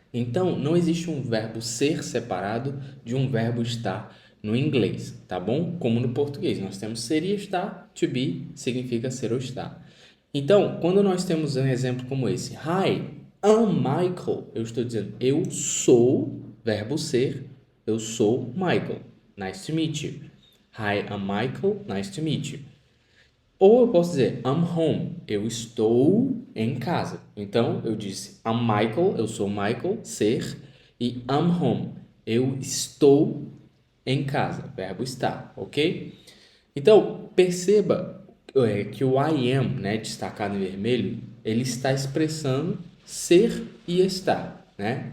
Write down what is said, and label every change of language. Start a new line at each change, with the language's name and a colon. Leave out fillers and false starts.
Portuguese: Então, não existe um verbo ser separado de um verbo estar no inglês, tá bom? Como no português, nós temos ser e estar, to be significa ser ou estar. Então, quando nós temos um exemplo como esse,
English: Hi, I'm Michael,
Portuguese: eu estou dizendo eu sou, verbo ser, eu sou Michael.
English: Nice to meet you. Hi, I'm Michael, nice to meet you.
Portuguese: Ou eu posso dizer
English: I'm home,
Portuguese: eu estou em casa. Então, eu disse
English: I'm Michael,
Portuguese: eu sou Michael, ser, e
English: I'm home,
Portuguese: eu estou em casa, verbo estar, ok? Então, perceba que o I am, destacado em vermelho, ele está expressando ser e estar, né?